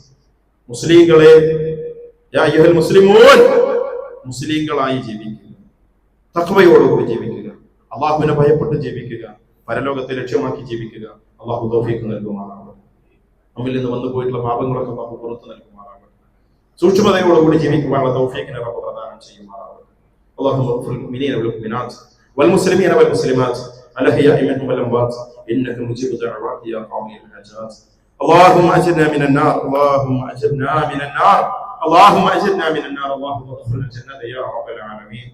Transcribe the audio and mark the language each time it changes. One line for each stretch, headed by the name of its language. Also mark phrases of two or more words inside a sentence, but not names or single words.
Malayalam: മുസ്ലിങ്ങളെ,
Arabic: يا أيها المسلمون,
Malayalam: മുസ്ലിങ്ങളായി ജീവിക്കുക, തഖ്വയോടുകൂടി ജീവിക്കുക, അള്ളാഹുവിനെ ഭയപ്പെട്ട് ജീവിക്കുക, പരലോകത്തെ ലക്ഷ്യമാക്കി ജീവിക്കുക. അള്ളാഹു തൗഫീഖ് നൽകുമാറാകട്ടെ. നമ്മിൽ നിന്ന് വന്നു പോയിട്ടുള്ള പാപങ്ങളൊക്കെ അള്ളാഹു പുറത്തു നൽകുമാറാകട്ടെ. സൂക്ഷ്മതയോടുകൂടി ജീവിക്കുവാനുള്ള തൗഫീഖിനെ റബ്ബ് പ്രദാനം ചെയ്യുമാറാകട്ടെ.
Arabic: اللهم اغفر للمؤمنين والمؤمنات والمسلمين والمسلمات الأحياء منهم والأموات إنك مجيب الدعوات يا قاضي الحاجات. اللهم أجرنا من النار، اللهم أجرنا من النار، اللهم أجرنا من النار، اللهم ادخلنا الجنة يا رب العالمين.